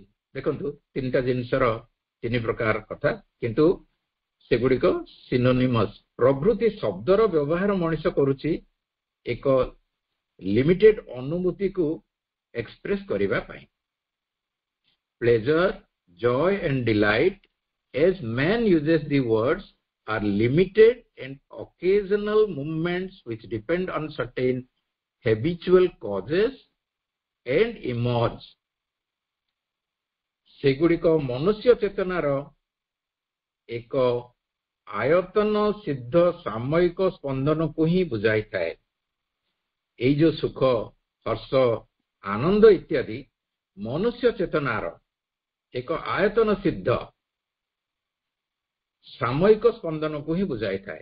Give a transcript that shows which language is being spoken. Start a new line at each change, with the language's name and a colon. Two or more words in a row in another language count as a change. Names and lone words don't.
Odia: ଦେଖନ୍ତୁ ତିନିଟା ଜିନିଷର ତିନି ପ୍ରକାର କଥା, କିନ୍ତୁ ସେଗୁଡିକ ସିନୋନିମସ୍। ପ୍ରଭୃତି ଶବ୍ଦର ବ୍ୟବହାର ମଣିଷ କରୁଛି ଏକ ଲିମିଟେଡ ଅନୁଭୂତିକୁ ଏକ୍ସପ୍ରେସ କରିବା ପାଇଁ।
English: pleasure, joy and delight, as man uses the words, are limited and occasional movements which depend on certain habitual causes and emerge।
Odia: ସେଗୁଡ଼ିକ ମନୁଷ୍ୟ ଚେତନାର ଏକ ଆୟତନ ସିଦ୍ଧ ସାମୟିକ ସ୍ପନ୍ଦନକୁ ହିଁ ବୁଝାଇଥାଏ। ଏଇ ଯୋଉ ସୁଖ, ହର୍ଷ, ଆନନ୍ଦ ଇତ୍ୟାଦି ମନୁଷ୍ୟ ଚେତନାର ଏକ ଆୟତନ ସିଦ୍ଧ ସାମୟିକ ସ୍ପନ୍ଦନକୁ ହିଁ ବୁଝାଇଥାଏ।